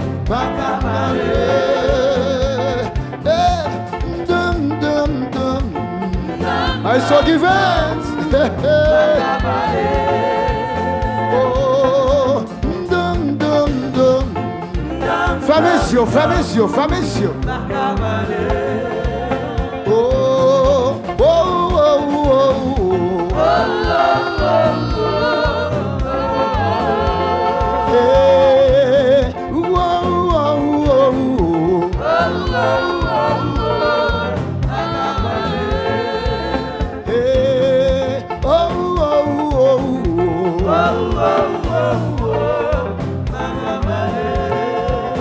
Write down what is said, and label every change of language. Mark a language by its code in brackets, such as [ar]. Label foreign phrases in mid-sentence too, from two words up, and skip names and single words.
[fr] pas cabaret. Dum dum dum. [en] I saw events. Oh, dum dum dum. Famesio, famesio, famesio. Oh, oh, oh, oh, oh. Hey, oh, oh, oh, oh. Hey, oh, oh, oh, oh.